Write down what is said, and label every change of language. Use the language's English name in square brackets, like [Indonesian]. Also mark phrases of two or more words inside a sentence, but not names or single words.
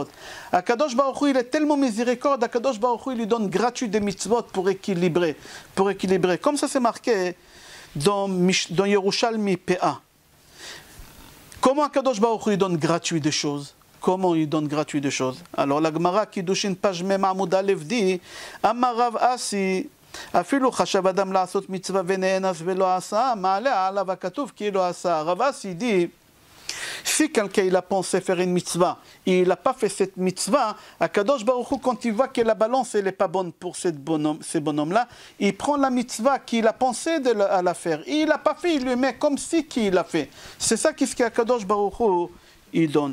[French] Akadosh Baruch Hu, il est tellement miséricorde, Akadosh Baruch Hu, il lui donne gratuit des mitzvot pour équilibrer. Comme ça, c'est marqué dans Yerushalmi P.A. Comment Akadosh Baruch Hu, il donne gratuit des choses? Comment il donne gratuit des choses? Alors, la Gemara, Kiddushin, page Mem Amud Aleph, dit [Hebrew] אמר רב אסי, אפילו חשב אדם לעשות מצווה ונאנס ולא עשה, מעלה עליו הכתוב כי לא עשה. [French] רב אסי dit, si quelqu'un il a pensé faire une mitzvah et il n'a pas fait cette mitzvah, Akadosh Baruch Hu, quand il voit que la balance n'est pas bonne pour ces bonhommes-là, il prend la mitzvah qu'il a pensé à la faire. Et il n'a pas fait, il lui met comme si qu'il l'a fait. C'est ça qu'est-ce qu'Akadosh Baruch Hu il donne.